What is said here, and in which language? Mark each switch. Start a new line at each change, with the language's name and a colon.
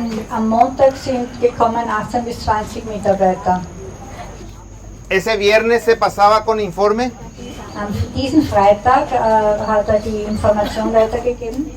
German: Am Montag sind gekommen 18 bis 20 Mitarbeiter.
Spanish: Ese viernes se pasaba con informe.
German: An diesem Freitag hat er die Information weitergegeben.